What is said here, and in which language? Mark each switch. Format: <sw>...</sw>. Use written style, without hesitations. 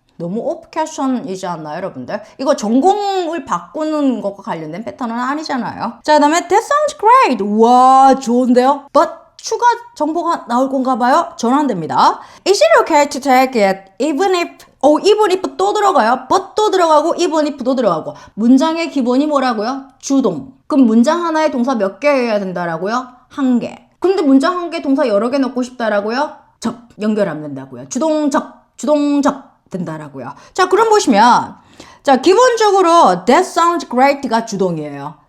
<ko>너무 오프 퀘션이지 않나요, 여러분들? 이거 전공을 바꾸는 것과 관련된 패턴은 아니잖아요. 자, 그 다음에</ko> <en>That sounds great.</en> <ko>와, 좋은데요? But 추가 정보가 나올 건가 봐요? 전환됩니다.</ko> <en>Is it okay to take it even if</en> <ko>또 들어가요. but 또 들어가고 even if도 들어가고. 문장의 기본이 뭐라고요? 주동. 그럼 문장 하나에 동사 몇 개여야 된다라고요? 1개. 근데 문장 1개 동사 여러 개 넣고 싶다라고요? 접. 연결하면 된다고요. 주동접 된다라고요. 자, 그럼 보시면 자, 기본적으로</ko> <en>that sounds great</en> <ko>가 주동이에요.</ko>